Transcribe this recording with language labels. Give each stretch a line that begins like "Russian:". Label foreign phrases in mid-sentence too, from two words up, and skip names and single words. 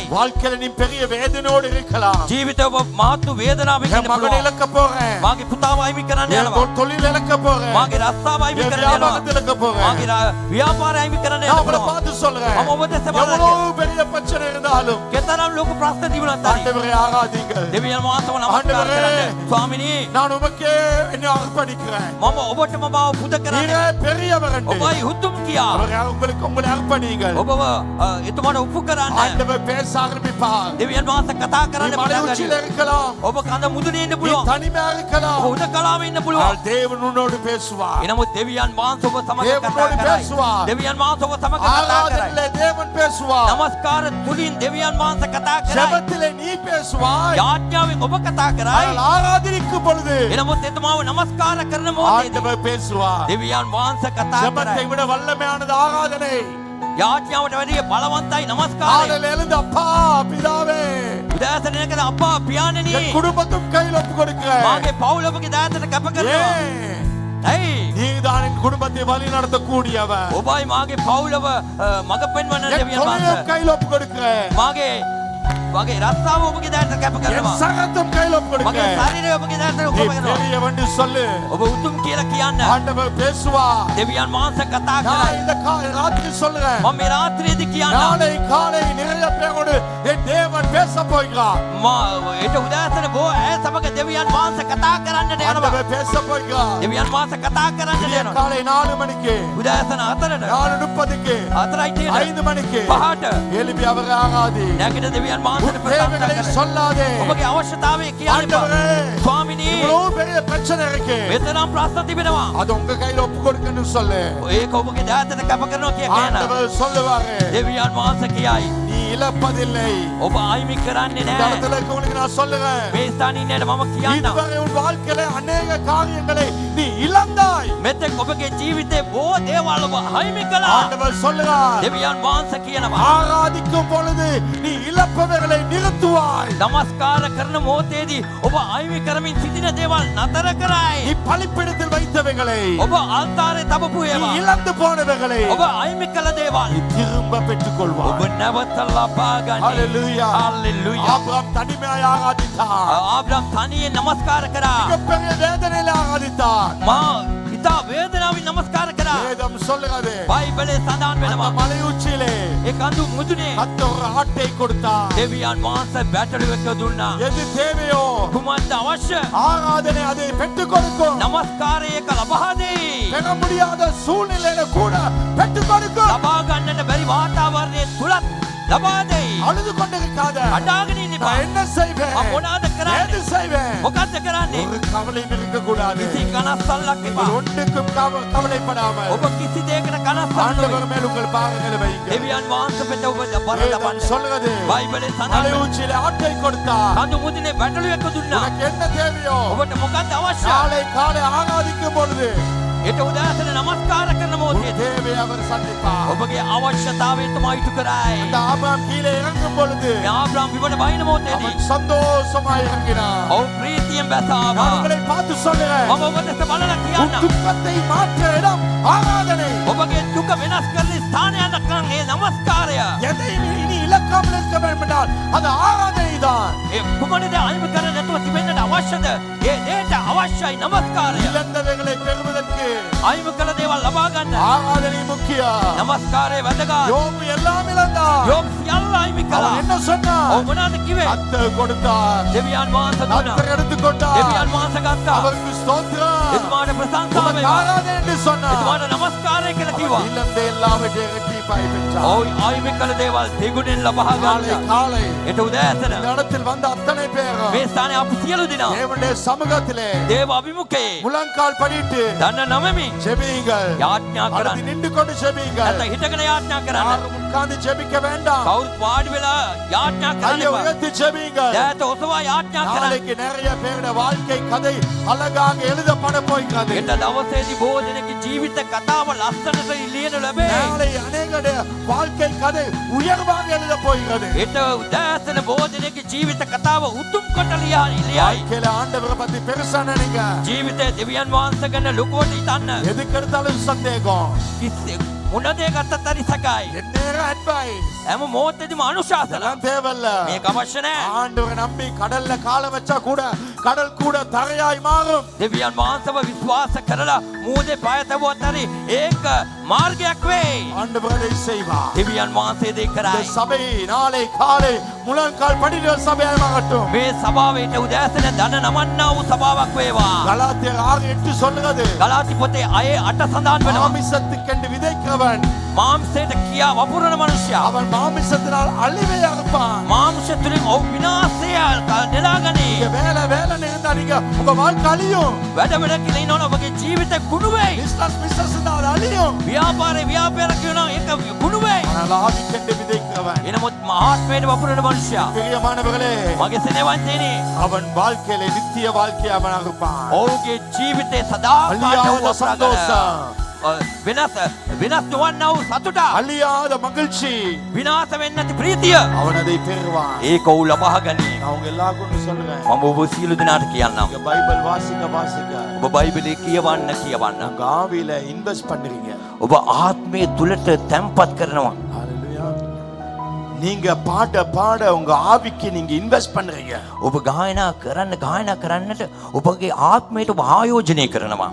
Tamil: வாழ்க்கையில நீ பெரிய வேதனையோடு இருக்கலாம்.
Sinhala: ජීවිතය ඔබ මාතු වේදනාවෙන්
Tamil: என்
Sinhala: ඉන්න
Tamil: மகனை
Sinhala: පුළුවන්.
Tamil: இழக்க போறேன்.
Sinhala: මාගේ පුතාව අයිමි කරන්න
Tamil: என்
Sinhala: යනවා.
Tamil: தொழில் இழக்க போறேன்.
Sinhala: මාගේ රස්සාව අයිමි
Tamil: என்
Sinhala: කරන්න
Tamil: வியாபாரத்தை
Sinhala: යනවා.
Tamil: இழக்க போறேன்.
Sinhala: මාගේ ව්‍යාපාරය අයිමි කරන්න
Tamil: நான் உங்களை
Sinhala: යනවා.
Tamil: பார்த்து சொல்றேன்.
Sinhala: මම ඔබ දෙස බලන්නේ.
Tamil: எவ்வளவு பெரிய பிரச்சனை இருந்தாலும்
Sinhala: කෙතරම් ලොකු ප්‍රශ්න තිබුණත් හරි
Tamil: ஆண்டவரை ஆராதிங்கள்.
Sinhala: දෙවියන් වහන්සේව නමස්කාර
Tamil: ආණ්ඩවරේ.
Sinhala: කරන්න. ස්වාමිනී,
Tamil: நான் உமக்கே என்னை அர்ப்பணிக்கிறேன்.
Sinhala: මම ඔබටම මාව පුද කරන්නේ.
Tamil: நீரே பெரியவர் என்று.
Sinhala: ඔබයි උතුම් කියා.
Tamil: அவரை உங்களை அர்ப்பணிங்கள்.
Sinhala: ඔබව එතුමාට උපු කරන්න.
Tamil: ஆண்டவர் பேச ஆரம்பிப்பார்.
Sinhala: දෙවියන් වහන්සේ කතා
Tamil: நீ
Sinhala: කරන්න
Tamil: மலை
Sinhala: පටන්
Tamil: உச்சியில
Sinhala: ගන්නවා.
Tamil: இருக்கலாம்.
Sinhala: ඔබ කඳ මුදුනේ ඉන්න
Tamil: நீ
Sinhala: පුළුවන්.
Tamil: தனிமையா இருக்கலாம்.
Sinhala: ඔබ උදකලාවේ ඉන්න පුළුවන්.
Tamil: ஆனால் தேவன் உன்னோடு பேசுவார்.
Sinhala: එනමුත් දෙවියන් වහන්සේ ඔබ සමග
Tamil: தேவனோடு
Sinhala: කතා කරයි.
Tamil: பேசுவார்.
Sinhala: දෙවියන් වහන්සේ ඔබ සමග කතා කරයි.
Tamil: ஆராதனையிலே தேவன் பேசுவார்.
Sinhala: නමස්කාර තුලින් දෙවියන් වහන්සේ කතා කරයි.
Tamil: ஜெபத்திலே நீ பேசுவாய்.
Sinhala: යාඥාවෙන් ඔබ කතා කරයි.
Tamil: ஆனால் ஆராதனைக்கும் பொழுது
Sinhala: එනමුත් එතුමාව නමස්කාර කරන මොහොතේදී
Tamil: ஆண்டவர் பேசுவார்.
Sinhala: දෙවියන් වහන්සේ කතා
Tamil: ஜெபத்தை
Sinhala: කරයි.
Tamil: விட வல்லமையானது ஆராதனை.
Sinhala: යාඥාවට වැඩිය බලවන්තයි නමස්කාරය.
Tamil: காலையில் எழுந்து அப்பா பிதாவே
Sinhala: උදෑසන එනකද අප්පා පියාණෙනි
Tamil: என் குடும்பத்தும் கையில் ஒப்பு கொடுக்கிறேன்.
Sinhala: මාගේ පවුල ඔබගේ දායතට කැප කරනවා.
Tamil: ஏன்?
Sinhala: ඇයි?
Tamil: நீதான் என் குடும்பத்தை வழி நடத்தக்கூடியவன்.
Sinhala: ඔබයි මාගේ පවුලව මඟ පෙන්වන්න
Tamil: என்
Sinhala: දෙවියන්
Tamil: தொழிலும்
Sinhala: වහන්සේ.
Tamil: கையில் ஒப்பு கொடுக்கிறேன்.
Sinhala: මාගේ රස්සාව ඔබගේ දායතට කැප
Tamil: என்
Sinhala: කරනවා.
Tamil: சகத்தும் கையில் ஒப்பு
Sinhala: මගේ
Tamil: கொடுக்கிறேன்.
Sinhala: ශරීරය ඔබගේ දායතට
Tamil: நீ
Sinhala: කැප කරනවා.
Tamil: பெரியவன் என்று சொல்லு.
Sinhala: ඔබ උතුම් කියලා කියන්න.
Tamil: ஆண்டவர் பேசுவார்.
Sinhala: දෙවියන් වහන්සේ කතා
Tamil: நான்
Sinhala: කරයි.
Tamil: இந்த ராத்திரி சொல்றேன்.
Sinhala: මම මේ රාත්‍රියේදී කියන්න.
Tamil: நாளை காலை நிறைய பேரோடு என் தேவன் பேச போகிறார்.
Sinhala: ඒට උදෑසන බෝ ඇය සමග දෙවියන් වහන්සේ කතා කරන්නට යනවා.
Tamil: ஆண்டவர் பேச போகிறார்.
Sinhala: දෙවියන් වහන්සේ කතා කරන්නට
Tamil: விடிய
Sinhala: යනවා.
Tamil: காலை 4 மணிக்கு
Sinhala: උදෑසන 4ට
Tamil: 4:30க்கு
Sinhala: 4යි
Tamil: 5 மணிக்கு
Sinhala: 5ට
Tamil: எழுப்பி அவரை ஆராதி.
Sinhala: නැගිට දෙවියන් වහන්සේට
Tamil: உன்
Sinhala: ප්‍රාර්ථනා
Tamil: தேவைகளை
Sinhala: කරන්න.
Tamil: சொல்லாதே.
Sinhala: ඔබගේ අවශ්‍යතාවය කියන්න.
Tamil: ஆண்டவரே,
Sinhala: ස්වාමිනී,
Tamil: இவ்வளவு பெரிய பிரச்சனை இருக்கு.
Sinhala: මෙතරම් ප්‍රශ්න තිබෙනවා.
Tamil: அது உங்க கையில ஒப்பு கொடுக்கன்னு சொல்லு.
Sinhala: ඒක ඔබගේ දායතට කැප කරනවා කියන්න.
Tamil: ஆண்டவர் சொல்லுவாரு.
Sinhala: දෙවියන් වහන්සේ කියයි.
Tamil: நீ இழப்பதில்லை.
Sinhala: ඔබ අයිමි කරන්නේ
Tamil: இந்த
Sinhala: නැහැ.
Tamil: இடத்துல இருக்கவங்களுக்கு நான் சொல்லுறேன்.
Sinhala: මේ ස්ථානයේ ඉන්නට මම කියන්නම්.
Tamil: இதுவரை உன் வாழ்க்கையில அநேக காரியங்களை நீ இழந்தாய்.
Sinhala: මෙතෙක් ඔබගේ ජීවිතේ බොහෝ දේවල් ඔබ අයිමි කළා.
Tamil: ஆண்டவர் சொல்லுகிறார்.
Sinhala: දෙවියන් වහන්සේ කියනවා.
Tamil: ஆராதிக்கும் பொழுது நீ இழப்பவர்களை நிறுத்துவாய்.
Sinhala: නමස්කාර කරන මොහොතේදී ඔබ අයිමි කරමින් සිටින දේවල් නතර කරයි.
Tamil: நீ பலிපீடத்தில் வைத்தவைகளை,
Sinhala: ඔබ අල්තාරේ තබපු
Tamil: நீ
Sinhala: ඒවා,
Tamil: இழந்து போனவைகளை
Sinhala: ඔබ අයිමි කළ දේවල්
Tamil: நீ திரும்ப பெற்றுக்
Sinhala: ඔබ
Tamil: கொள்வாய்.
Sinhala: නැවත ලබා ගන්න.
Tamil: ஹalleluya.
Sinhala: හalleluya.
Tamil: ஆபிரகாம் தனிமையாய் ஆராதித்தார்.
Sinhala: ආබ්‍රහම් තනියෙන් නමස්කාර කරා.
Tamil: மிகப்பெரிய வேதனையில ஆராதித்தார்.
Sinhala: මා ඉතා වේදනාවෙන් නමස්කාර කරා.
Tamil: வேதம் சொல்லுகிறது.
Sinhala: බයිබලේ සඳහන්
Tamil: அந்த
Sinhala: වෙනවා.
Tamil: மலை உச்சியிலே
Sinhala: ඒ කඳු මුදුනේ
Tamil: கர்த்தர் ஒரு ஆட்டை கொடுத்தார்.
Sinhala: දෙවියන් වහන්සේ බැටළුවෙක් දුන්නා.
Tamil: எது தேவையோ
Sinhala: කුමක්ද අවශ්‍ය?
Tamil: ஆராதனை அதை பெற்றுக் கொடுக்கும்.
Sinhala: නමස්කාරය එක ලබා දෙයි.
Tamil: பெற முடியாத சூழ்நிலையில கூட பெற்றுக் கொடுக்கும்.
Sinhala: ලබා ගන්නට බැරි වාතාවරණය තුලත් ලබා දෙයි.
Tamil: அழுது கொண்டிருக்காத.
Sinhala: අඬාගෙන ඉන්න එපා.
Tamil: நான் என்ன செய்வேன்?
Sinhala: මම මොනවද කරන්නේ?
Tamil: ஏது செய்வேன்?
Sinhala: මොකද්ද කරන්නේ?
Tamil: ஒரு கவலையும் இருக்கக்கூடாது.
Sinhala: කිසි කනස්සල්ලක් එපා.
Tamil: நீங்கள் ஒன்றுக்கும் கவலைப்படாமல்
Sinhala: ඔබ කිසි දෙයකට කනස්සල්ල
Tamil: ஆண்டவர் மேல் உங்கள் பாவங்களை வையுங்கள்.
Sinhala: දෙවියන් වහන්සේ වෙත ඔබ බර
Tamil: வேதம்
Sinhala: දබන්න.
Tamil: சொல்லுகிறது,
Sinhala: බයිබලයේ
Tamil: மலை
Sinhala: සඳහන්
Tamil: உச்சியிலே ஆட்டை கொடுத்தார்.
Sinhala: කඳු මුදුනේ බැටළුවෙක් දුන්නා.
Tamil: உனக்கு என்ன தேவையோ
Sinhala: ඔබට මොකක්ද අවශ්‍ය?
Tamil: காலை காலை ஆராதிக்கும் பொழுது
Sinhala: ඒට උදාසන නමස්කාර කරන
Tamil: உன்
Sinhala: මොහොතේ
Tamil: தேவையை அவர் சந்திப்பார்.
Sinhala: ඔබගේ අවශ්‍යතාවය තමයි ඉටු කරයි.
Tamil: அந்த ஆபிரகாம் கீழே இறங்கும் பொழுது
Sinhala: ආබ්‍රහම් විවන බයින මොහොතේදී
Tamil: அவன் சந்தோஷமாய் இறங்கினான்.
Sinhala: ඔව් ප්‍රීතියෙන් බැසාවා.
Tamil: நான் உங்களை பார்த்து சொல்லுறேன்,
Sinhala: මම ඔබට බලලා
Tamil: உன்
Sinhala: කියන්නම්.
Tamil: துக்கத்தை மாற்ற இடம் ஆராதனை.
Sinhala: ඔබගේ දුක වෙනස් කරන ස්ථානයක් නම් ඒ නමස්කාරය.
Tamil: எதை நீ இனி இழக்காமல் இருக்க வேண்டும் என்றால் அது ஆராதனை தான்.
Sinhala: ඒ කුමනද අයිම කර නැතුව තිබෙන්නට අවශ්‍යද? ඒ දේට අවශ්‍යයි නමස්කාරය.
Tamil: இழந்தவைகளை பெறுவதற்கு
Sinhala: අයිම කළ දේවල් ලබා ගන්න
Tamil: ஆராதனை முக்கியம்.
Sinhala: නමස්කාරය වැදගත්.
Tamil: யோபு எல்லாம் இழந்தான்.
Sinhala: යෝබ් සියල්ල අයිමි කළා.
Tamil: அவன் என்ன சொன்னான்?
Sinhala: ඔව් මොනවද කිව්වේ?
Tamil: கர்த்தர் கொடுத்தார்,
Sinhala: දෙවියන් වහන්සේ දුන්නා.
Tamil: கர்த்தர் எடுத்துக்கொண்டார்.
Sinhala: දෙවියන් වහන්සේ ගත්තා.
Tamil: அவருக்கு ஸ்தோத்திரம்.
Sinhala: එතුමාට ප්‍රශංසාව
Tamil: உமக்கு
Sinhala: වේවා.
Tamil: ஆராதனை என்று சொன்னார்.
Sinhala: එතුමාට නමස්කාරය කියලා කිව්වා.
Tamil: அவன் இழந்த எல்லாவற்றையும் இரட்டிப்பாய் பெற்றார்.
Sinhala: ඔව් අයිමි කළ දේවල් දෙගුණෙන් ලබා
Tamil: காலை
Sinhala: ගන්න.
Tamil: காலை
Sinhala: ඒට උදෑසන
Tamil: இந்த இடத்தில் வந்த அத்தனை பேரும்
Sinhala: මේ ස්ථානයේ අප සියලු දෙනා
Tamil: தேவனுடைய சமூகத்திலே
Sinhala: දේව අභිමුඛයේ
Tamil: முழங்கால் படிட்டு
Sinhala: දන්න නමමින්
Tamil: ஜெபியுங்கள்.
Sinhala: යාඥා
Tamil: அல்லது
Sinhala: කරන්න.
Tamil: நின்று கொண்டு ஜெபியுங்கள்.
Sinhala: නැත්නම් හිටගෙන යාඥා කරන්න.
Tamil: யாரும் உட்கார்ந்து ஜெபிக்க வேண்டாம்.
Sinhala: කවුරුත් වාඩි වෙලා යාඥා කරන්න
Tamil: கையை
Sinhala: එපා.
Tamil: உயர்த்தி ஜெபியுங்கள்.
Sinhala: දෑත ඔසවා යාඥා කරන්න.
Tamil: நாளைக்கு நிறைய பேருடைய வாழ்க்கை கதை அழகாக எழுதப்பட போகிறது.
Sinhala: හෙට දවසේදී බොහෝ දෙනෙකුගේ ජීවිත කතාව ලස්සනට ලියනු ලැබේ.
Tamil: நாளை அநேகருடைய வாழ்க்கை கதை உயர்வாக எழுத போகிறது.
Sinhala: හෙට උදෑසන බොහෝ දෙනෙකුගේ ජීවිත කතාව උතුම් කොට ලියයි.
Tamil: வாழ்க்கையில ஆண்டவரை பத்தி பெருசா நினைங்க.
Sinhala: ජීවිතේ දෙවියන් වහන්සේ ගැන ලොකුවට හිතන්න.
Tamil: எதுக்கு எடுத்தாலும் சந்தேகம்.
Sinhala: කිසි මොන දේ ගත්තත් හරි සැකයි.
Tamil: எந்நேரம் advice.
Sinhala: හැම මොහොතේදීම අනුශාසන.
Tamil: அதெல்லாம் தேவையில்ல.
Sinhala: මේක අවශ්‍ය නැහැ.
Tamil: ஆண்டவரை நம்பி கடல்ல காலை வச்சா கூட கடல் கூட தரையாய் மாறும்.
Sinhala: දෙවියන් වහන්සේව විශ්වාස කරලා මූදේ පාය තබුවත් හරි ඒක මාර්ගයක් වෙයි.
Tamil: ஆண்டவர் அதை செய்வார்.
Sinhala: දෙවියන් වහන්සේ දෙය
Tamil: இந்த
Sinhala: කරයි.
Tamil: சபை நாளை காலை முழங்கால் படிக்கிற சபையாய் மாறட்டும்.
Sinhala: මේ සභාවට උදෑසන දන නමන්නා වූ සභාවක් වේවා.
Tamil: கலாத்தியர் 6:8 சொல்லுகிறது,
Sinhala: ගලාති පොතේ 6:8 සඳහන් වෙනවා.
Tamil: மாமிசத்துக்கென்று விதைக்கிறவன்
Sinhala: මාංශයට කියා වපුරන මනුෂ්‍යයා
Tamil: அவன் மாமிசத்தினால் அழிவை அறுப்பான்.
Sinhala: මාංශ තුලින් ඔහු විනාශය නෙලාගනී.
Tamil: நீங்க வேலை வேலைன்னு இருந்தா நீங்க உங்க வாழ்க்கை அழியும்.
Sinhala: වැඩ කියලා ඉන්නවනම් ඔබගේ ජීවිතේ කුණු වෙයි.
Tamil: பிசினஸ் இருந்தா அது அழியும்.
Sinhala: ව්‍යාපාරේ කියනවා ඒක කුණු වෙයි.
Tamil: ஆனால் ஆவிக்கென்று விதைக்கிறவன்,
Sinhala: එනමුත් ආත්මයට වපුරන මනුෂ්‍යයා
Tamil: பிரியமானவர்களே,
Sinhala: මගේ සෙනෙවන්තේනි
Tamil: அவன் வாழ்க்கையில நித்திய வாழ்க்கையை அவன் அறுப்பான்.
Sinhala: ඔහුගේ ජීවිතේ සදාකාලික
Tamil: அழியாத
Sinhala: වූ
Tamil: சந்தோஷம்,
Sinhala: වෙනස් නොවන්නා වූ සතුට
Tamil: அழியாத மகிழ்ச்சி
Sinhala: විනාශ වෙන්නේ නැති ප්‍රීතිය
Tamil: அவன் அதை பெறுவான்.
Sinhala: ඒක ඔහු ලබා ගනී.
Tamil: நான் உங்க எல்லாருக்கும் சொல்றேன்,
Sinhala: මම ඔබ සියලු දෙනාට කියන්නම්.
Tamil: நீங்க பைபிள் வாசிக்க வாசிக்க
Sinhala: ඔබ බයිබලයේ කියවන්න
Tamil: உங்க ஆவியில இன்வெஸ்ட் பண்றீங்க.
Sinhala: ඔබ ආත්මය තුලට තැම්පත් කරනවා.
Tamil: ஹalleluya. நீங்க பாட பாட உங்க ஆவிக்கு நீங்க இன்வெஸ்ட் பண்றீங்க.
Sinhala: ඔබ ගායනා කරන්නට ඔබගේ ආත්මයට ඔබ ආයෝජනය කරනවා.